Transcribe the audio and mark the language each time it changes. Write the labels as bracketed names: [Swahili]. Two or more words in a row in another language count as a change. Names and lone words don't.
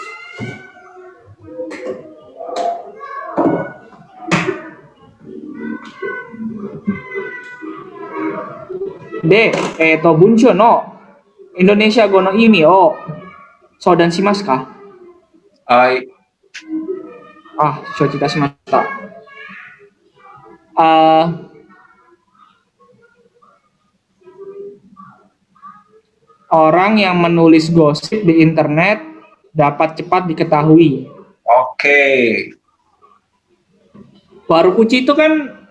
[Japanese] で、文章のインドネシア語の意味を相談しますか。はい。あ、承知いたしました。 [Indonesian] Orang yang menulis gosip di internet dapat cepat diketahui. Oke. Warukuchi itu kan